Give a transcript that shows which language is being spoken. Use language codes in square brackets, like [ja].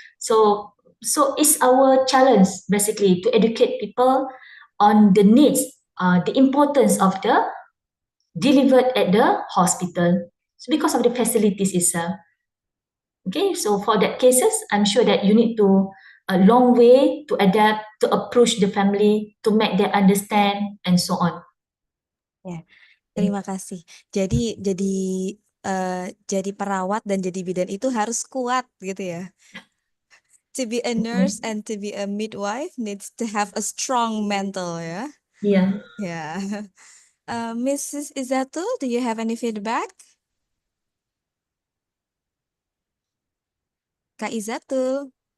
[en] So it's our challenge basically to educate people on the needs, the importance of the delivered at the hospital. So because of the facilities itself. Okay, so for that cases, I'm sure that you need to a long way to adapt, to approach the family, to make them understand, and so on. [id] Terima kasih. Jadi perawat dan jadi bidan itu harus kuat gitu ya. [en] To be a nurse and to be a midwife needs to have a strong mental ya. Yeah. Yeah. Mrs. Izatu, do you have any feedback? [id] Kak Izatu,